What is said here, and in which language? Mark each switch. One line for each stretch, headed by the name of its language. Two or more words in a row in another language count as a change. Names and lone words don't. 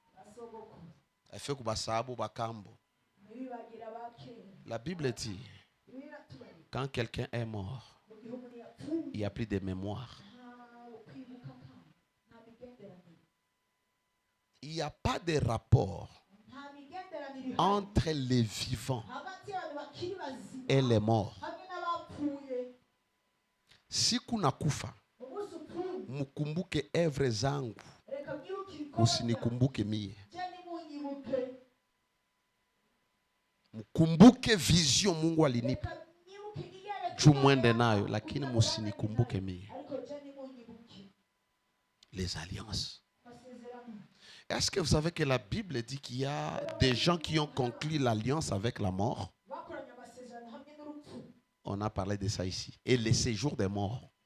French: La Bible dit, quand quelqu'un est mort, il n'y a plus de mémoire. Il n'y a pas de rapport entre les vivants et les morts.
Swahili: Si kuna kufa, mukumbuke evre zangu, usinikumbuke mie. Mukumbuke vision Mungu alinipa. Jumwende nayo, lakini musinikumbuke mie.
French: Les alliances. Est-ce que vous savez que la Bible dit qu'il y a des gens qui ont conclu l'alliance avec la mort? On a parlé de ça ici. Et le séjour des morts.